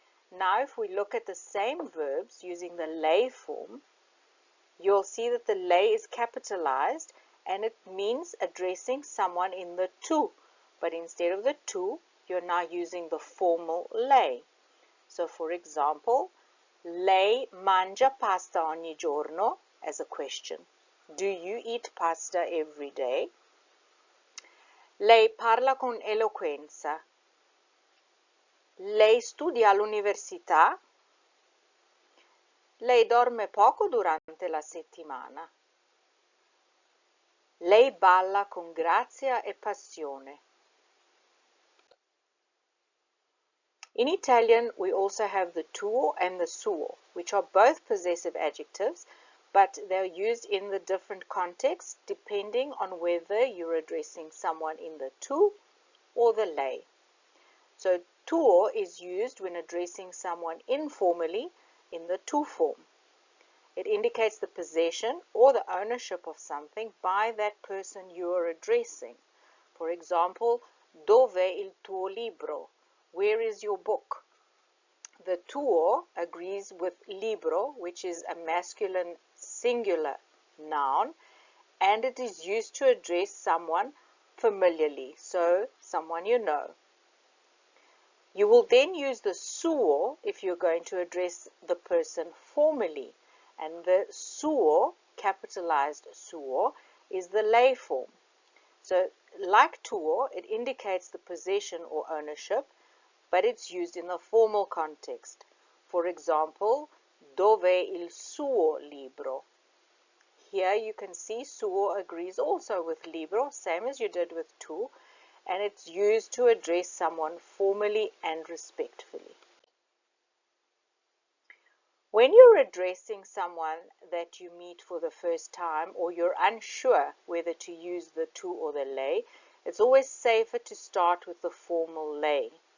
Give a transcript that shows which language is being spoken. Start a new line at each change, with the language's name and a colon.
English: Now if we look at the same verbs using the lei form, you'll see that the lei is capitalized and it means addressing someone in the tu. But instead of the tu, you're now using the formal lei. So for example,
Italian: lei mangia pasta ogni giorno
English: as a question. Do you eat pasta every day?
Italian: Lei parla con eloquenza. Lei studia all'università. Lei dorme poco durante la settimana. Lei balla con grazia e passione.
English: In Italian, we also have the tuo and the suo, which are both possessive adjectives, but they're used in the different contexts depending on whether you're addressing someone in the tu or the lei. So tuo is used when addressing someone informally in the tu form. It indicates the possession or the ownership of something by that person you are addressing.
Italian: For example, dove il tuo libro?
English: Where is your book? The tuo agrees with libro, which is a masculine singular noun, and it is used to address someone familiarly, so someone you know. You will then use the suo if you're going to address the person formally, and the suo, capitalized suo, is the lei form. So like tuo, it indicates the possession or ownership, but it's used in the formal context.
Italian: For example, dove il suo libro?
English: Here you can see suo agrees also with libro, same as you did with tu, and it's used to address someone formally and respectfully. When you're addressing someone that you meet for the first time or you're unsure whether to use the tu or the lei, it's always safer to start with the formal lei.